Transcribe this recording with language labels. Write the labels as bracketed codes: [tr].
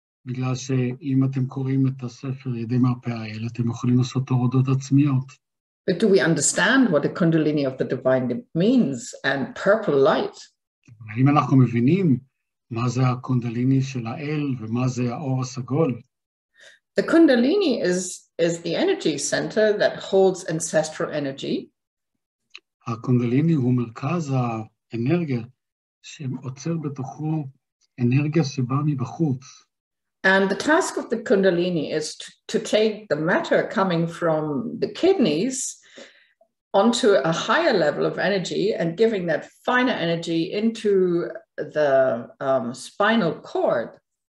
[he] בגלל שאם אתם קוראים את הספר ידי מרפא האל, אתם יכולים לעשות הורדות עצמיות. [en] But do we understand what the Kundalini of the Divine means and purple light? [he] האם אנחנו מבינים מה זה הקונדליני של האל ומה זה האור הסגול? [en] The Kundalini is the energy center that holds ancestral energy. [he] הקונדליני הוא מרכז האנרגיה שעוצר בתוכו אנרגיה שבאה מבחוץ. [en] And the task of the Kundalini is to take the matter coming from the kidneys onto a higher level of energy and giving that finer energy into the spinal cord.